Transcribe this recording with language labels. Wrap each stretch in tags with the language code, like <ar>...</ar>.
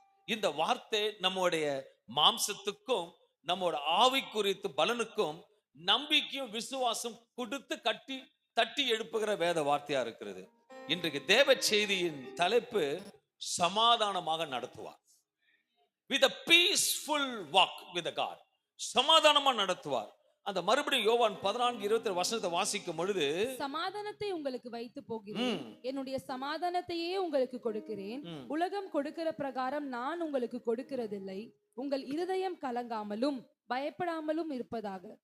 <ta>இந்த வார்த்தை நம்முடைய மாம்சத்துக்கும் நம்மோட ஆவி குறித்து பலனுக்கும் நம்பிக்கையும் விசுவாசம் கொடுத்து தட்டி எழுப்புகிற வேத வார்த்தையா இருக்கிறது. இன்றைக்கு தேவ செய்தியின் தலைப்பு சமாதானமாக நடத்துவார்.</ta> <en>with a peaceful walk with God.</en> <ta>சமாதானமா நடத்துவார். அந்த மறுபடியும் யோவான் 14:20 வசனத்தை வாசிக்கும் பொழுது, சமாதானத்தை உங்களுக்கு வைத்து போகிறேன், என்னுடைய சமாதானத்தையே உங்களுக்கு கொடுக்கிறேன், உலகம் கொடுக்கிற பிரகாரம் நான் உங்களுக்கு கொடுக்கிறதில்லை, உங்கள் இருதயம் கலங்காமலும் பயப்படாமலும் இருப்பதாக.</ta>